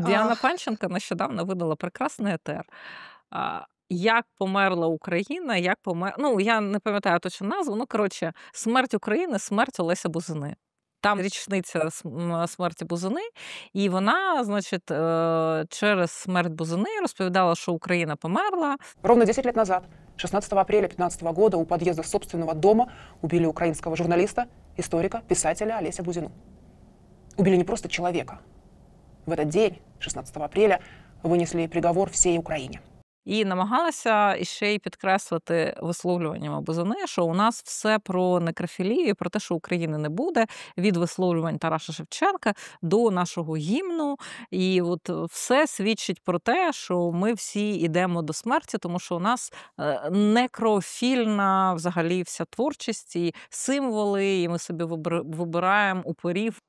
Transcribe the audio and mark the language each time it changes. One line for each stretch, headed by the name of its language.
Ukrainian: Діана Панченко нещодавно видала прекрасний етер. Як померла Україна, я не пам'ятаю точно назву, смерть України, смерть Олеся Бузини. Там річниця смерті Бузини, і вона, через смерть Бузини розповідала, що Україна померла.
Russian: Ровно 10 лет назад, 16 апреля 2015 года, у подъезда собственного дома убили украинского журналиста, историка, писателя Олеся Бузину. Убили не просто человека. В этот день, 16 апреля, вынесли приговор всей Украине.
Ukrainian: І намагалася ще й підкреслити висловлюваннями Бузини, що у нас все про некрофілію, про те, що України не буде, від висловлювань Тараса Шевченка до нашого гімну. І от все свідчить про те, що ми всі йдемо до смерті, тому що у нас некрофільна взагалі вся творчість і символи, і ми собі вибираємо упорів.